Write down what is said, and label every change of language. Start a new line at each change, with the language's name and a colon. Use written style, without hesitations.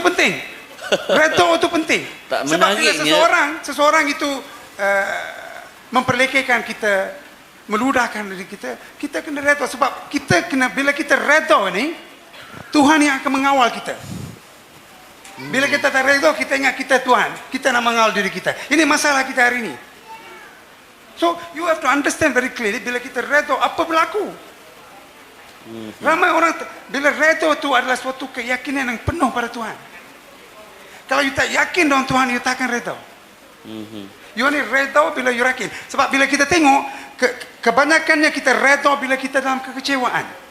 Malay: penting. Redha itu penting. Sebab bila seseorang itu memperlekehkan kita, meludahkan diri kita kena redha. Sebab bila kita redha ini, Tuhan yang akan mengawal kita. Bila kita tak redha, kita ingat kita Tuhan, kita nak mengawal diri kita. Ini masalah kita hari ini.
English: So you have to understand very clearly,
Malay: bila kita redha, apa berlaku. Ramai orang bila redha itu adalah suatu keyakinan yang penuh pada Tuhan. Kalau you tak yakin dengan Tuhan, you tak akan redha. You ni redha bila you yakin. Sebab bila kita tengok kebanyakannya kita redha bila kita dalam kekecewaan.